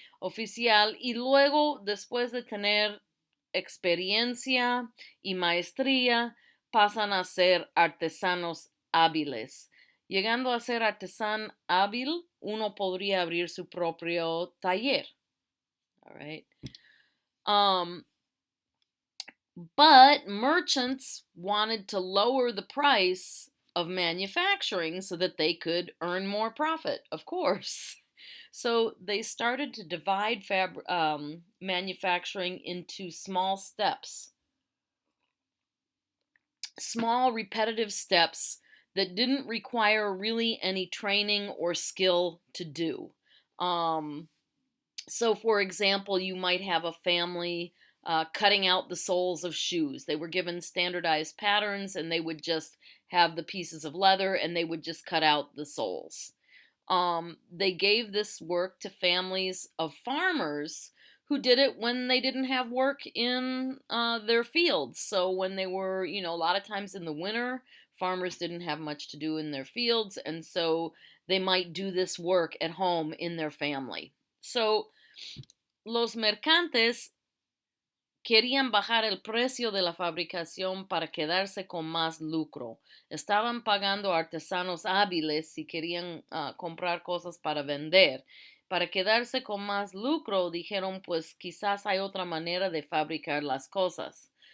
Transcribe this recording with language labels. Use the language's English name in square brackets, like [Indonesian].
[Spanish] Oficial, y luego, después de tener experiencia y maestría, pasan a ser artesanos hábiles. Llegando a ser artesano hábil, uno podría abrir su propio taller. [English] All right. But merchants wanted to lower the price of manufacturing so that they could earn more profit, of course. So they started to divide manufacturing into small steps, small repetitive steps that didn't require really any training or skill to do. So, for example, you might have a family cutting out the soles of shoes. They were given standardized patterns and they would just have the pieces of leather and they would just cut out the soles. They gave this work to families of farmers who did it when they didn't have work in their fields. So when they were, a lot of times in the winter, farmers didn't have much to do in their fields, and so they might do this work at home in their family. [Spanish] So los mercantes querían bajar el precio de la fabricación para quedarse con más lucro. Estaban pagando artesanos hábiles si querían comprar cosas para vender. Para quedarse con más lucro, dijeron, pues quizás hay otra manera de fabricar las cosas.